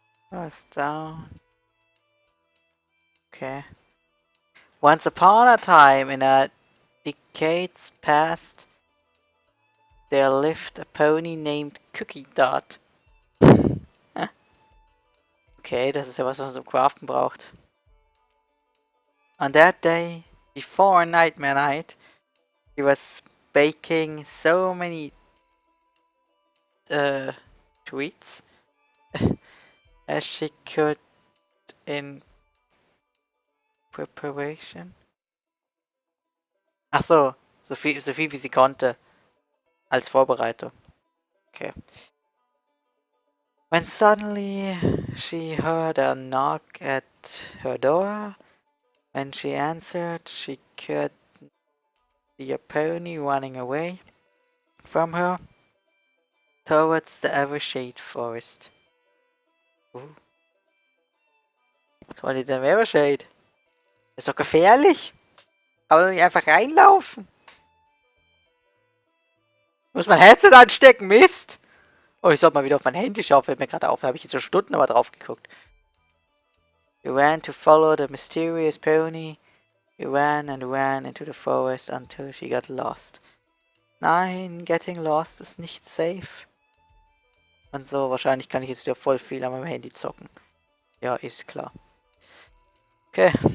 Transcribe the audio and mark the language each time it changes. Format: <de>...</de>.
<en>What's down? Okay. Once upon a time, in a decades past, there lived a pony named Cookie Dot.</en> <de>Okay, das ist ja was man zum Craften braucht.</de> <en>On that day, before Nightmare Night, he was baking so many treats as she could in preparation.</en> <de>Ach so, so viel wie sie konnte als Vorbereitung. Okay.</de> <en>When suddenly she heard a knock at her door. When she answered, she could The pony running away from her towards the Evershade Forest.</en> <de>Was war denn der Evershade? Ist doch gefährlich. Kann man nicht einfach reinlaufen? Muss mein Headset anstecken, Mist! Oh, ich sollte mal wieder auf mein Handy schauen, fällt mir gerade auf. Da habe ich jetzt schon Stunden aber drauf geguckt.</de> <en>You ran to follow the mysterious pony. You ran and ran into the forest until she got lost.</en> <de>Nein,</de> <en>getting lost</en> <de>ist nicht safe. Und so, wahrscheinlich kann ich jetzt wieder voll viel an meinem Handy zocken. Ja, ist klar. Okay.</de>